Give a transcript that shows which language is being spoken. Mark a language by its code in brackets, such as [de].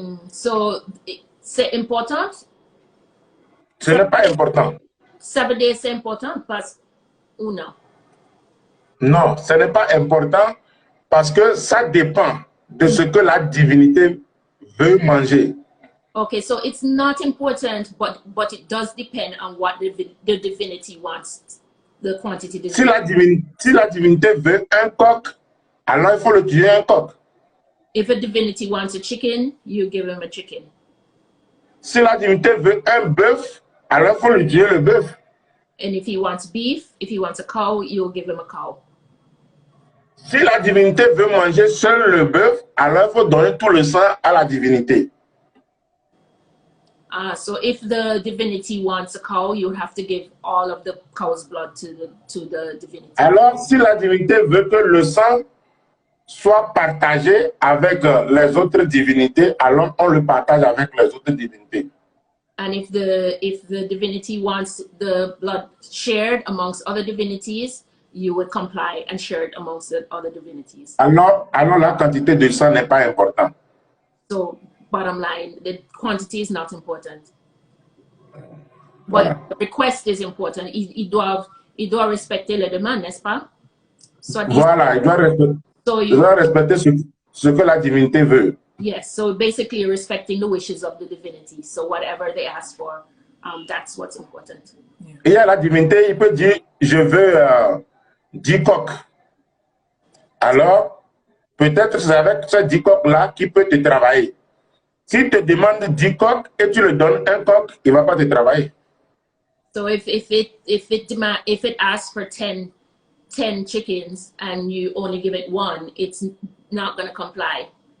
[fr] So, c'est important? Ce n'est pas important. Ça veut dire c'est important parce ou non? Non, ce n'est pas important parce que ça dépend de ce que la divinité veut manger. [en] Okay, so it's not important, but it does depend on what the divinity wants, the quantity. [fr] Si la divinité veut un coq, alors il faut le tuer un coq. [en] If a divinity wants a chicken, you give him a chicken. [fr] Si la divinité veut un bœuf, alors il faut le tuer le bœuf. [en] And if he wants beef, if he wants a cow, you'll give him a cow. [fr] Si la divinité veut manger seul le bœuf, alors il faut donner tout le sang à la divinité. [en] So if the divinity wants a cow, you have to give all of the cow's blood to the divinity. [fr] Alors, si la divinité veut que le sang soit partagé avec les autres divinités, alors on le partage avec les autres divinités. [en] And if the divinity wants the blood shared amongst other divinities, you would comply and share it amongst the other divinities. [fr] Alors la quantité de sang n'est pas importante. [en] So, bottom line, the quantity is not important. [fr] Voilà. [en] But the request is important. [fr] Il doit respecter les demandes, n'est-ce pas? Voilà, il doit respecter ce que la divinité veut. [en] Yes, so basically you're respecting the wishes of the divinity. So whatever they ask for, that's what's important. [fr] Et à la divinité, il peut dire, je veux 10 coqs. Alors, peut-être c'est avec ces 10 coqs-là qu'il peut te travailler. S'il te demande 10 coqs et tu lui donnes un coq, il ne va pas te travailler. [en] So if it asks for 10 chickens and you only give it one, it's not going to comply.